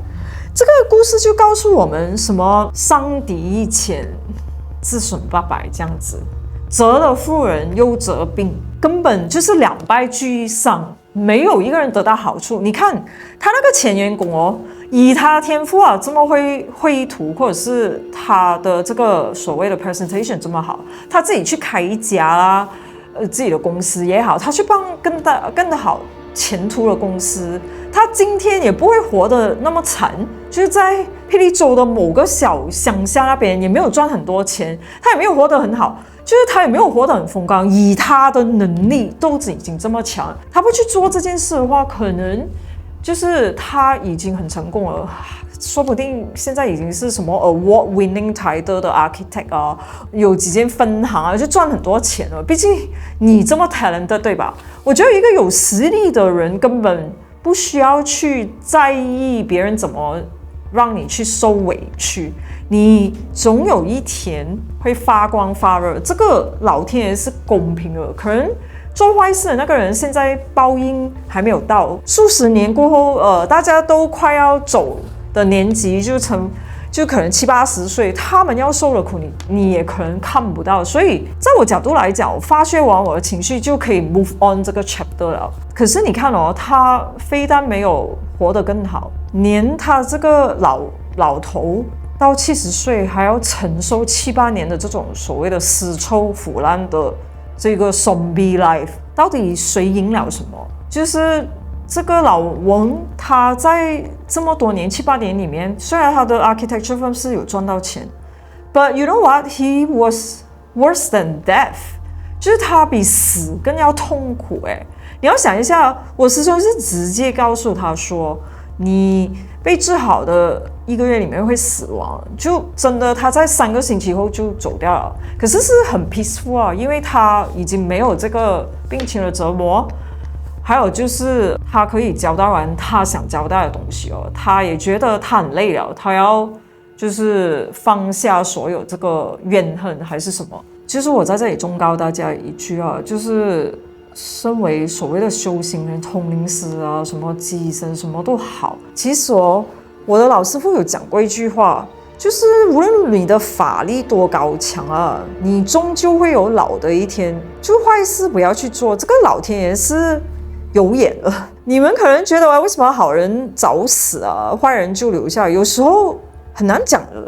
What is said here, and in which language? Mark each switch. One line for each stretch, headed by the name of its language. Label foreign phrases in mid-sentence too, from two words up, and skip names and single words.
Chinese: 這個故事就告訴我們什麼傷敵一千，自損800這樣子，折了婦人又折兵，根本就是兩敗俱傷，沒有一個人得到好處。你看他那個前員工哦，以他的天賦啊，這麼會繪圖，或者是他的這個所謂的 presentation 這麼好，他自己去開一家啦，自己的公司也好，他去幫更好前途的公司，他今天也不会活得那麼慘，就是在霹靂州的某個小鄉下那邊，也沒有賺很多錢，他也沒有活得很好，就是他也沒有活得很風光。以他的能力都已經這麼強，他不去做這件事的話，可能就是他已經很成功了，說不定現在已經是什麼
English: award-winning title
Chinese: 的 architect 啊，有幾間分行啊，就賺很多錢了。畢竟你這麼 talented， 對吧？我覺得一個有實力的人根本不需要去在意別人怎麼讓你去受委屈，你總有一天會發光發熱。這個老天爺是公平的，可能做壞事的那個人現在報應還沒有到，數十年過後，大家都快要走的年紀，就可能70-80歲，他們要受的苦你也可能看不到。所以在我角度來講，我發洩完我的情緒就可以
English: move on
Chinese: 這個 chapter 了。可是你看哦，他非但沒有活得更好，連他這個老頭到70歲還要承受7-8年的這種所謂的屍臭腐爛的這個
English: zombie life，
Chinese: 到底誰贏了什麼？就是這個老翁他在這麼多年7-8年裡面，雖然他的
English: architecture firm
Chinese: 是有賺到錢 ，
English: but you know what? He was worse than death，
Chinese: 就是他比死更要痛苦。你要想一下，我師兄是直接告訴他說，你被治好的1個月裡面會死亡，就真的他在3個星期後就走掉了。可是是很 peaceful 啊，因為他已經沒有這個病情的折磨。還有就是他可以交代完他想交代的東西哦，他也覺得他很累了，他要就是放下所有這個怨恨還是什麼。其實我在這裡忠告大家一句啊，就是身為所謂的修行人、通靈師啊，什麼乩身什麼都好，其實哦，我的老師傅有講過一句話，就是無論你的法力多高強啊，你終究會有老的一天，就壞事不要去做。這個老天爺是有眼了。你們可能覺得為什麼好人早死啊，壞人就留下來？有時候很難講的。